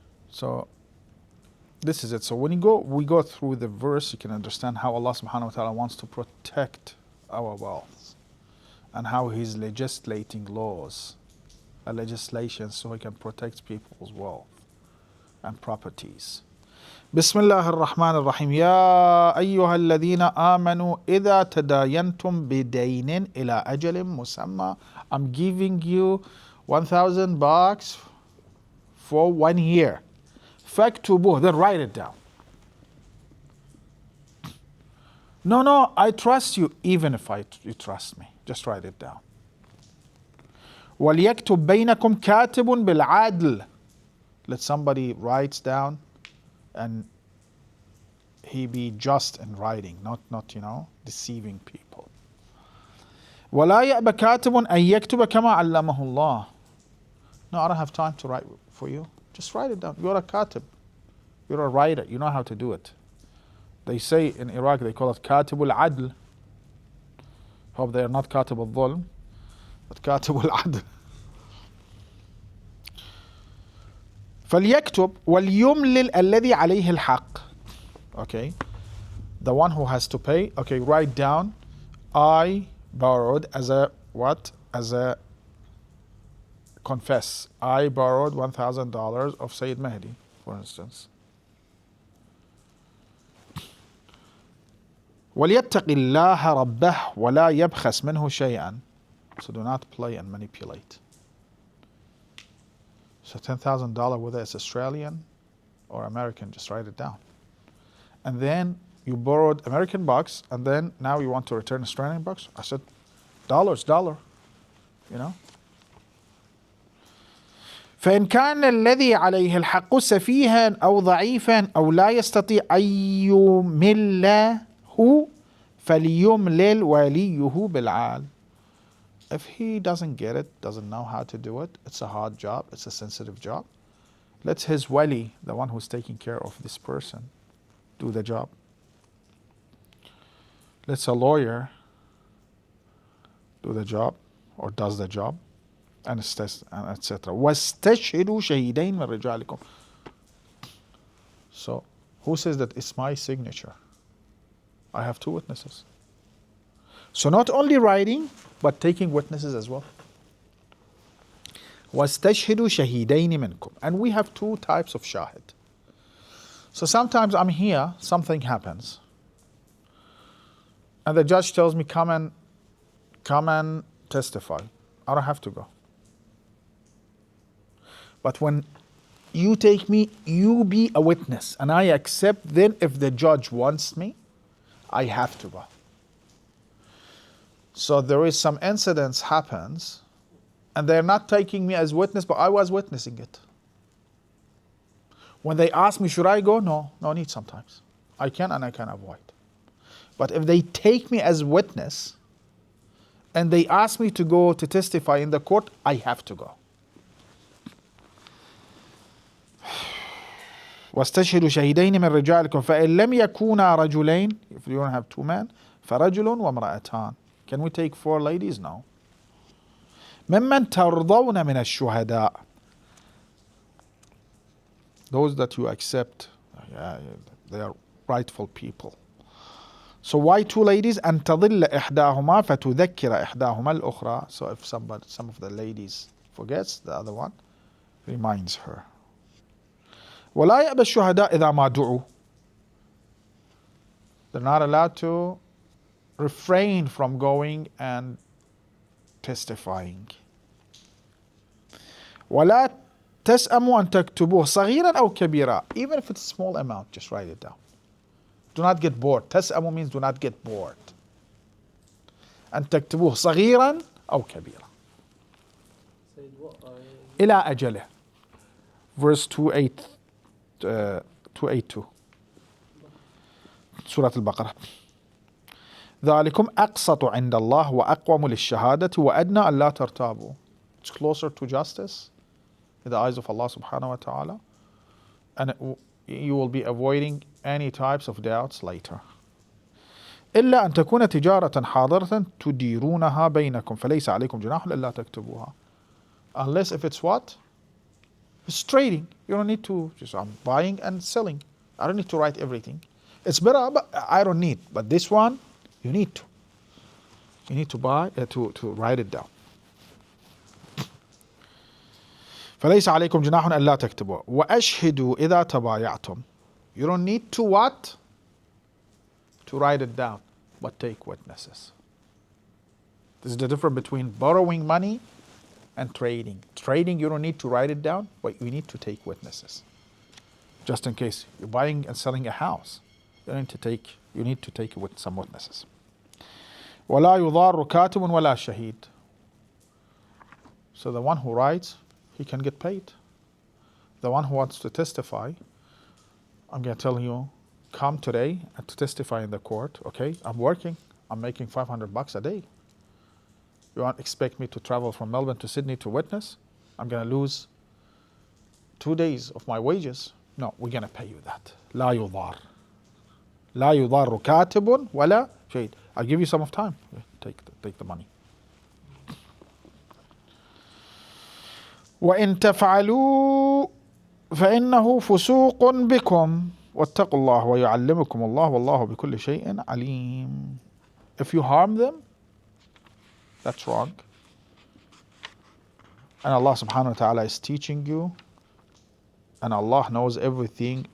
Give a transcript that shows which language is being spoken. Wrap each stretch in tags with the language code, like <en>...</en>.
<en>So this is it. So when we go through the verse, you can understand how Allah subhanahu wa ta'ala wants to protect our wealth and how He's legislating laws, legislation, so He can protect people's wealth and properties.</en> <ar>بسم الله الرحمن الرحيم يا أيها الذين آمنوا إذا تداينتم بدين إلى أجل مسمى.</ar> <en>I'm giving you $1,000 for 1 year.</en> <ar>فاكتبوه,</ar> <en>then write it down. No, I trust you, even if you trust me. Just write it down.</en> <ar>وليكتب بينكم كاتب بالعدل.</ar> <en>Let somebody writes down and he be just in writing, not deceiving people.</en> <ar>ولا يأبى كاتب أن يكتب كما علمه الله.</ar> <en>No, I don't have time to write for you. Just write it down. You're a katib. You're a writer. You know how to do it. They say in Iraq, they call it katib al-adl. Hope they are not katib al-dhulm, but katib al-adl.</en> <ar>فليكتب وليملل الذي عليه الحق.</ar> <en>Okay, the one who has to pay. Okay, write down. I borrowed as a what? As a confess. I borrowed $1,000 of Sayyid Mahdi, for instance.</en> <ar>وليتق الله ربه ولا يبخس منه شيئا.</ar> <en>So do not play and manipulate. So $10,000, whether it's Australian or American, just write it down. And then you borrowed American bucks, and then now you want to return Australian bucks. I said, dollar. You know.</en> <ar>فإن كان الذي عليه الحق سفيها أو ضعيفا أو لا يستطيع أن يمله فليملل وليه بالعال.</ar> <en>If he doesn't get it, doesn't know how to do it, it's a hard job, it's a sensitive job, let his wali, the one who's taking care of this person, do the job. Let's a lawyer do the job or does the job, and etc.</en> <ar>واستشهدوا شهيدين من رجالكم.</ar> <en>So, who says that it's my signature? I have two witnesses. So not only writing, but taking witnesses as well.</en> <ar>واستشهدوا شهيدين منكم.</ar> <en>And we have two types of shahid. So sometimes I'm here, something happens, and the judge tells me, come and testify. I don't have to go. But when you take me, you be a witness, and I accept, then if the judge wants me, I have to go. So there is some incidents happens, and they're not taking me as witness, but I was witnessing it. When they ask me, should I go? No need sometimes. I can and I can avoid. But if they take me as witness, and they ask me to go to testify in the court, I have to go.</en> <ar>واستشهدوا شهيدين من رجالكم فإن لم يكونا رجلين,</ar> <en>if you don't have two men,</en> <ar>فرجل وامرأتان.</ar> <en>Can we take 4 ladies? No.</en> <ar>ممن ترضون من الشهداء,</ar> <en>those that you accept, they are rightful people. So why 2 ladies?</en> <ar>أن تضل إحداهما فتذكر إحداهما الأخرى.</ar> <en>So if some of the ladies forgets, the other one reminds her.</en> <ar>ولا يأبى الشهداء إذا ما دعوا.</ar> <en>They're not allowed to refrain from going and testifying.</en> <ar>ولا تسأموا أن تكتبوه صغيرا أو كبيرا.</ar> <en>Even if it's a small amount, just write it down. Do not get bored.</en> <ar>تسأموا</ar> <en>means do not get bored.</en> <ar>أن تكتبوه صغيرا أو كبيرا.</ar> <en>Said what</en> <ar>إلى أجله.</ar> <en>Verse 282.</en> <ar>سورة البقرة. ذلكم أقسط عند الله وأقوم للشهادة وأدنى أن لا ترتابوا.</ar> <en>It's closer to justice in the eyes of Allah subhanahu wa ta'ala, and you will be avoiding any types of doubts later.</en> <ar>إلا أن تكون تجارة حاضرة تديرونها بينكم فليس عليكم جناح إلا تكتبوها.</ar> <en>Unless if it's what? It's trading. You don't need to just I'm buying and selling. I don't need to write everything. It's better, but I don't need. But this one, you need to. You need to buy to write it down.</en> <ar>فليس عليكم جناح ألا تكتبوا وأشهدوا إذا تبايعتم.</ar> <en>You don't need to what? To write it down, but take witnesses. This is the difference between borrowing money and trading. Trading, you don't need to write it down, but you need to take witnesses. Just in case you're buying and selling a house, you need to take with some witnesses.</en> <ar>ولا يضار كاتب ولا شهيد.</ar> <en>So the one who writes, he can get paid. The one who wants to testify, I'm going to tell you, come today and to testify in the court. Okay, I'm working. I'm making $500 a day. You don't expect me to travel from Melbourne to Sydney to witness? I'm going to lose 2 days of my wages. No, we're going to pay you that.</en> <ar>لا يضار. لا يضار كاتب ولا شهيد.</ar> <en>I'll give you some of time. Take the money.</en> <ar>وإن تفعلوا فإنه فسوق بكم واتقوا الله ويعلمكم الله والله بكل شيء عليم.</ar> <en>If you harm them, that's wrong. And Allah subhanahu wa ta'ala is teaching you, and Allah knows everything.</en>